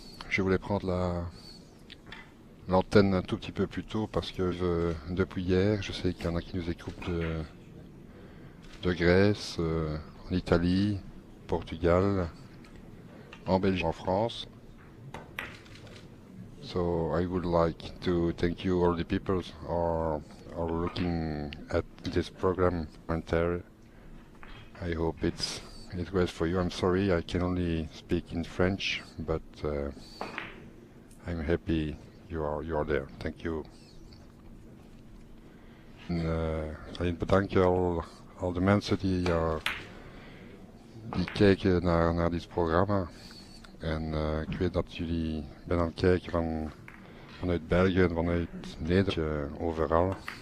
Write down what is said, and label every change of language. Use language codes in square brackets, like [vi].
[fr] Je voulais prendre l'antenne un tout petit peu plus tôt parce que depuis hier, je sais qu'il y en a qui nous écoutent de Grèce, en Italie, Portugal, en Belgique, en France. [en] So I would like to thank you all the people are looking at this program commentary. I hope it goes for you. I'm sorry I can only speak in French, but I'm happy you are there. Thank you. [nl] En, bedanken al de mensen die kijken naar dit programma. En ik weet dat jullie ben aan het kijken vanuit België en vanuit Nederland, overal.